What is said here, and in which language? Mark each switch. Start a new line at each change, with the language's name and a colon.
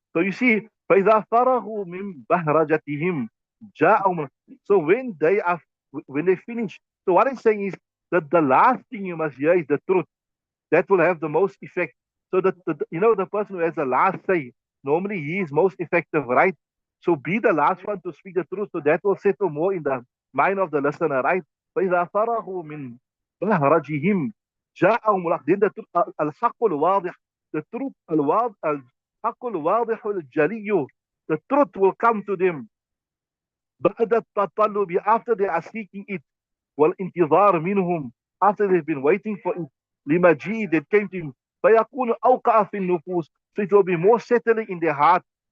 English: So you see,
Arabic: فَإِذَا فَرَغُوا مِنْ بَهْرَجَتِهِمْ جَاءُهُمْ.
English: So when they finish, so what I'm saying is that the last thing you must hear is the truth. That will have the most effect. So that the person who has the last say, normally he is most effective, right? So be the last one to speak the truth, so that will settle more in the mind of the listener, right?
Arabic: فإذا فرغوا من بهرجهم جاءهم الحق.
English: Then the truth,
Arabic: الحق الواضح,
English: the truth
Arabic: الواضح, الحق الواضح الجلي,
English: the truth will come to them.
Arabic: بعد التطلب,
English: after they are seeking it.
Arabic: والانتظار منهم,
English: after they've been waiting for it.
Arabic: لمجيء,
English: that came to him.
Arabic: فيكون أوقع في النفوس,
English: so it will be more settling in their heart.